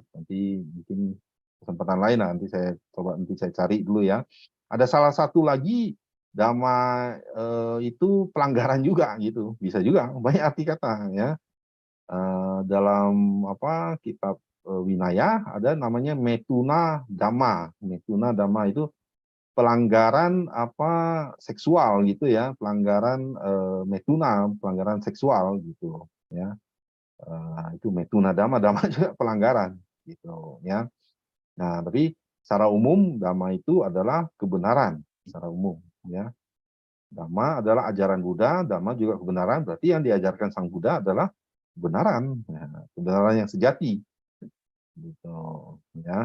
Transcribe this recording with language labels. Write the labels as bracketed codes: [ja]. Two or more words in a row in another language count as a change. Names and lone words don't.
[id] Nanti mungkin kesempatan lain lah, nanti saya cari dulu ya. Ada salah satu lagi dhamma itu pelanggaran juga gitu, bisa juga banyak arti kata ya. Dalam kitab Winaya ada namanya [pi] metuna dhamma. Metuna dhamma [id] itu pelanggaran seksual gitu ya, pelanggaran metuna, pelanggaran seksual gitu ya. Itu [pi] metuna dhamma, [id] dhamma juga pelanggaran gitu ya. Nah, tapi secara umum dhamma itu adalah kebenaran secara umum ya. Dhamma adalah ajaran Buddha, dhamma juga kebenaran, berarti yang diajarkan Sang Buddha adalah kebenaran, ya, kebenaran yang sejati, gitu, ya.